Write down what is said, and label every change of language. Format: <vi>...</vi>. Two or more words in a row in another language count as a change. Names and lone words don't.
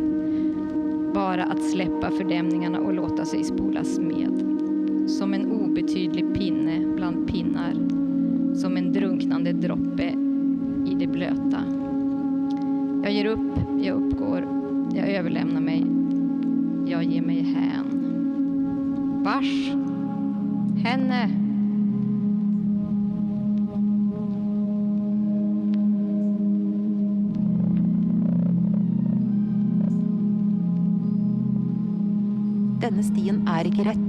<sv>Bara att släppa fördämningarna och låta sig spolas med. Som en obetydlig pinne bland pinnar. Som en drunknande droppe i det blöta. Jag ger upp. Jag uppgår. Jag överlämnar mig. Jag ger mig hän. Vars. Henne.</sv> <no>Denne stien er ikke rett.</no>